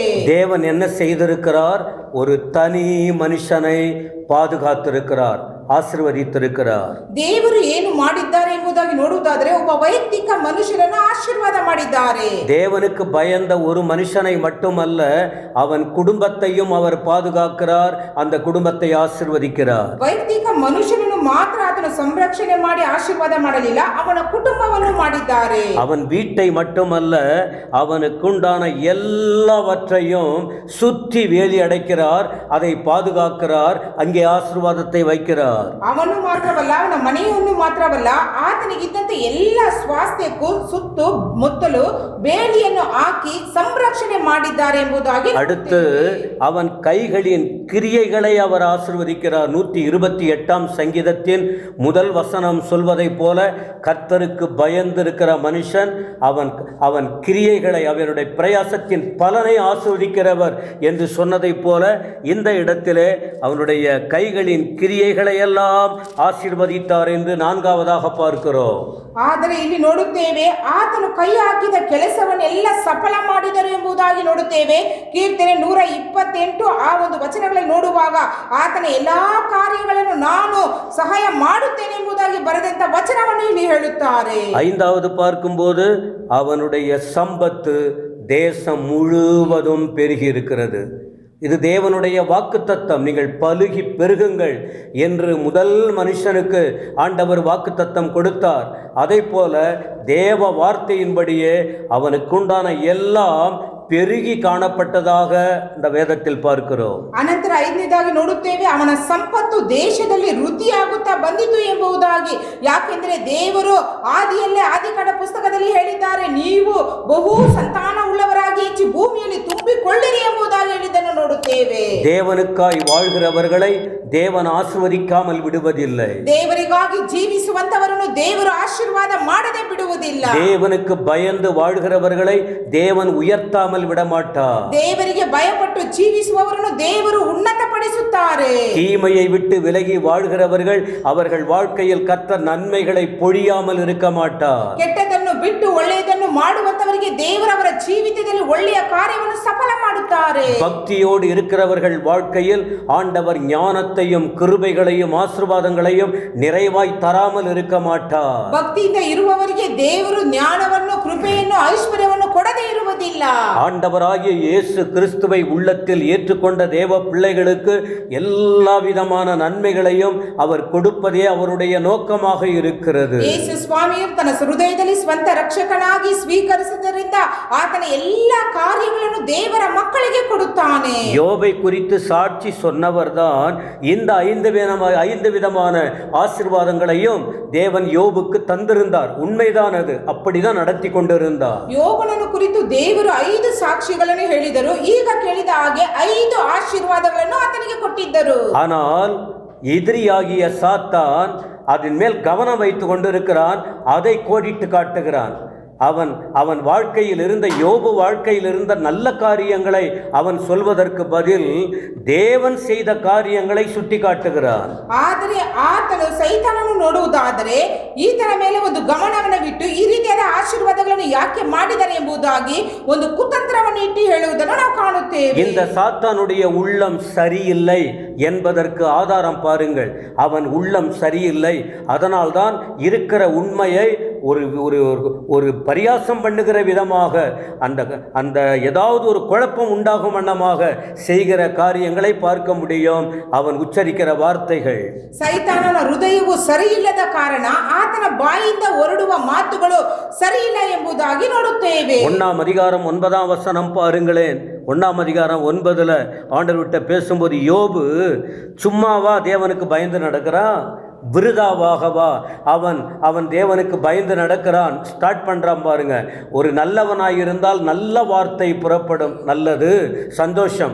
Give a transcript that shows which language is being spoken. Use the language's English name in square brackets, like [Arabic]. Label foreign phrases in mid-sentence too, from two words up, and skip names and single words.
[Tamil] தேவன் என்ன செய்திருக்கிறார்? ஒரு தனி மனுஷனை பாதுகாத்திருக்கிறார், [Kannada] ಆಶೀರ್ವದಿಸಿರುತ್ತಾರೆ. ದೇವರು ಏನು ಮಾಡಿದ್ದಾರೆ ಎಂಬುದಾಗಿ ನೋಡುವುದಾದರೆ ಒಬ್ಬ ವೈಯಕ್ತಿಕ ಮನುಷ್ಯನನ್ನು ಆಶೀರ್ವಾದ ಮಾಡಿದ್ದಾರೆ. [Tamil] தேவனுக்கு பயந்த ஒரு மனுஷனை மட்டுமல்ல, அவன் குடும்பத்தையும் அவர் பாதுகாக்கிறார், அந்த குடும்பத்தை ஆசீர்வதிக்கிறார். [Kannada] ವೈಯಕ್ತಿಕ ಮನುಷ್ಯನನ್ನು ಮಾತ್ರ ಆತನು ಸಂರಕ್ಷಣೆ ಮಾಡಿ ಆಶೀರ್ವಾದ ಮಾಡಲಿಲ್ಲ, ಅವನ ಕುಟುಂಬವನ್ನು ಮಾಡಿದ್ದಾರೆ. [Tamil] அவன் வீட்டை மட்டுமல்ல, அவனுக்குண்டான எல்லாவற்றையும் சுற்றி வேலி அடைக்கிறார், அதை பாதுகாக்கிறார், அங்கே ஆசீர்வாதத்தை வைக்கிறார். [Kannada] ಅವನು ಮಾತ್ರವಲ್ಲ, ಅವನ ಮನೆಯನ್ನು ಮಾತ್ರವಲ್ಲ, ಆತನಿಗಿದ್ದಂತೆ ಎಲ್ಲ ಸ್ವಾಸ್ಥ್ಯಕ್ಕೂ ಸುತ್ತು ಮುತ್ತಲು ಬೇಲಿಯನ್ನು ಹಾಕಿ ಸಂರಕ್ಷಣೆ ಮಾಡಿದ್ದಾರೆ ಎಂಬುದಾಗಿ. [Tamil] அடுத்து அவன் கைகளின் கிரியைகளை அவர் ஆசீர்வதிக்கிறார். 128ஆம் சங்கீதத்தின் 1 வசனம் சொல்வதை போல, கர்த்தருக்கு பயந்திருக்கிற மனுஷன் அவன் கிரியைகளை, அவனுடைய பிரயாசத்தின் பலனை ஆசீர்வதிக்கிறவர் என்று சொன்னதை போல, இந்த இடத்திலே அவனுடைய கைகளின் கிரியைகளை எல்லாம் ஆசீர்வதித்தார் என்று 4ஆவதாக பார்க்கிறோம். [Kannada] ಆದರೆ ಇಲ್ಲಿ ನೋಡುತ್ತೇವೆ, ಆತನು ಕೈ ಹಾಕಿದ ಕೆಲಸವನ್ನೆಲ್ಲ ಸಫಲ ಮಾಡಿದರು ಎಂಬುದಾಗಿ ನೋಡುತ್ತೇವೆ. ಕೀರ್ತನೆ 128 ಆ ಒಂದು ವಚನಗಳಲ್ಲಿ ನೋಡುವಾಗ ಆತನ ಎಲ್ಲಾ ಕಾರ್ಯಗಳನ್ನು ನಾನು ಸಹಾಯ ಮಾಡುತ್ತೇನೆ ಎಂಬುದಾಗಿ ಬರೆದಂತ ವಚನವನ್ನು ಇಲ್ಲಿ ಹೇಳುತ್ತಾರೆ. [Tamil] 5வது பார்க்கும்போது அவனுடைய சம்பத்து தேசம் முழுவதும் பெருகி இருக்கிறது. இது தேவனுடைய வாக்குத்தத்தம். நீங்கள் பலுகி பெருகுங்கள் என்று முதல் மனுஷனுக்கு ஆண்டவர் வாக்குத்தத்தம் கொடுத்தார். அதை போல தேவ வார்த்தையின்படியே அவனுக்குண்டான எல்லாம் பெருகி ಕಾಣப்பட்டதாக இந்த வேதத்தில் பார்க்கிறோம். [Kannada] ಅನಂತರ 5ನೇದಾಗಿ ನೋಡುತ್ತೇವೆ, ಅವನ ಸಂಪತ್ತು ದೇಶದಲ್ಲಿ ವೃದ್ಧಿಯಾಗುತ್ತಾ ಬಂದಿತು ಎಂಬುದಾಗಿ. ಯಾಕೆಂದರೆ ದೇವರು ಆದಿಯಲ್ಲೇ ಆದಿಕಾಂಡ ಪುಸ್ತಕದಲ್ಲಿ ಹೇಳಿದ್ದಾರೆ, ನೀವು ಬಹು ಸಂತಾನ ಉಳ್ಳವರಾಗಿ ಹೆಚ್ಚು ಭೂಮಿಯಲ್ಲಿ ತುಂಬಿಕೊಳ್ಳಿರಿ ಎಂಬುದಾಗಿ ಹೇಳಿದ್ದನ್ನು ನೋಡುತ್ತೇವೆ. [Tamil] தேவனுக்காய் வாழ்கிறவர்களை தேவன் ஆசீர்வதிக்காமல் விடுவதில்லை. [Kannada] ದೇವರಿಗಾಗಿ ಜೀವಿಸುವಂತವರನ್ನು ದೇವರು ಆಶೀರ್ವಾದ ಮಾಡದೆ ಬಿಡುವುದಿಲ್ಲ. [Tamil] தேவனுக்கு பயந்து வாழ்கிறவர்களை தேவன் உயர்த்தாமல் விடமாட்டார். [Kannada] ದೇವರಿಗೆ ಭಯಪಟ್ಟು ಜೀವಿಸುವವರನ್ನು ದೇವರು ಉನ್ನತಪಡಿಸುತ್ತಾರೆ. [Tamil] தீமையை விட்டு விலகி வாழ்கிறவர்கள் அவர்கள் வாழ்க்கையில் கர்த்தர் நன்மைகளை பொழியாமல் இருக்க மாட்டார். [Kannada] ಕೆಟ್ಟದನ್ನು ಬಿಟ್ಟು ಒಳ್ಳೆಯದನ್ನು ಮಾಡುವಂತವರಿಗೆ ದೇವರವರ ಜೀವಿತದಲ್ಲಿ ಒಳ್ಳೆಯ ಕಾರ್ಯವನ್ನು ಸಫಲ ಮಾಡುತ್ತಾರೆ. [Tamil] பக்தியோடு இருக்கிறவர்கள் வாழ்க்கையில் ஆண்டவர் ஞானத்தையும் கிருபைகளையும் ஆசீர்வாதங்களையும் நிறைவாய் தராமல் இருக்க மாட்டார். [Kannada] ಭಕ್ತಿಯಿಂದ ಇರುವವರಿಗೆ ದೇವರು ಜ್ಞಾನವನ್ನು, ಕೃಪೆಯನ್ನು, ಐಶ್ವರ್ಯವನ್ನು ಕೊಡದೇ ಇರುವುದಿಲ್ಲ. [Tamil] ஆண்டவராகிய இயேசு கிறிஸ்துவை உள்ளத்தில் ஏற்றுக்கொண்ட தேவ பிள்ளைகளுக்கு எல்லா விதமான நன்மைகளையும் அவர் கொடுப்பதே அவருடைய நோக்கமாக இருக்கிறது. [Kannada] ಯೇಸು ಸ್ವಾಮಿಯು ತನ್ನ ಹೃದಯದಲ್ಲಿ ಸ್ವಂತ ರಕ್ಷಕನಾಗಿ ಸ್ವೀಕರಿಸಿದ್ದರಿಂದ ಆತನ ಎಲ್ಲ ಕಾರ್ಯಗಳನ್ನು ದೇವರ ಮಕ್ಕಳಿಗೆ ಕೊಡುತ್ತಾರೆ. ಕೊಡುತ್ತಾನೆ. [Tamil] யோபை குறித்து சாட்சி சொன்னவர்தான் இந்த ஐந்து விதமான ஆசீர்வாதங்களையும் தேவன் யோபுக்கு தந்திருந்தார். உண்மைதான், அது அப்படிதான் நடத்தி கொண்டிருந்தார். [Kannada] ಯೋಬನನ್ನು ಕುರಿತು ದೇವರು 5 ಸಾಕ್ಷಿಗಳನ್ನು ಹೇಳಿದರು. ಈಗ ಕೇಳಿದ ಹಾಗೆ 5 ಆಶೀರ್ವಾದಗಳನ್ನು ಆತನಿಗೆ ಕೊಟ್ಟಿದ್ದರು. [Tamil] ஆனால் எதிரியாகிய சாத்தான் அதன் மேல் கவனம் வைத்து கொண்டிருக்கிறான். அதை கோடிட்டு காட்டுகிறான். அவன் வாழ்க்கையில் இருந்த யோபு வாழ்க்கையில் இருந்த நல்ல காரியங்களை அவன் சொல்வதற்கு பதில் தேவன் செய்த காரியங்களை சுட்டி காட்டுகிறான். [Kannada] ಆದರೆ ಆತನು ಸೈತಾನನು ನೋಡುವುದಾದರೆ ಈತನ ಮೇಲೆ ಒಂದು ಗಮನವನ್ನು ಬಿಟ್ಟು ಈ ರೀತಿಯಾದ ಆಶೀರ್ವಾದಗಳನ್ನು ಯಾಕೆ ಮಾಡಿದ್ದಾರೆ ಎಂಬುದಾಗಿ ಒಂದು ಕುತಂತ್ರವನ್ನು ಇಟ್ಟು ಹೇಳುವುದನ್ನು ನಾವು ಕಾಣುತ್ತೇವೆ. [Tamil] இந்த சாத்தானுடைய உள்ளம் சரியில்லை என்பதற்கு ஆதாரம் பாருங்கள். அவன் உள்ளம் சரியில்லை. அதனால்தான் இருக்கிற உண்மையை ஒரு பரியாசம் பண்ணுகிற விதமாக அந்த ஏதாவது ஒரு குழப்பம் உண்டாகும் வண்ணமாக செய்கிற காரியங்களை பார்க்க முடியும். அவன் உச்சரிக்கிற வார்த்தைகள். [Kannada] ಸೈತಾನನ ಹೃದಯವು ಸರಿಯಿಲ್ಲದ ಕಾರಣ ಆತನ ಬಾಯಿಂದ ಹೊರಡುವ ಮಾತುಗಳು ಸರಿಯಿಲ್ಲ ಎಂಬುದಾಗಿ ನೋಡುತ್ತೇವೆ. [Tamil] 1 அதிகாரம் 9ஆம் வசனம் பாருங்களேன். 1ஆம் அதிகாரம் 9ல் ஆண்டவர்கிட்ட பேசும்போது யோபு சும்மாவா தேவனுக்கு பயந்து நடக்கிறான்? விருதாவாகவா அவன் தேவனுக்கு பயந்து நடக்கிறான்? ஸ்டார்ட் பண்ணுறான் பாருங்க. ஒரு நல்லவனாயிருந்தால் நல்ல வார்த்தை புறப்படும், நல்லது, சந்தோஷம்.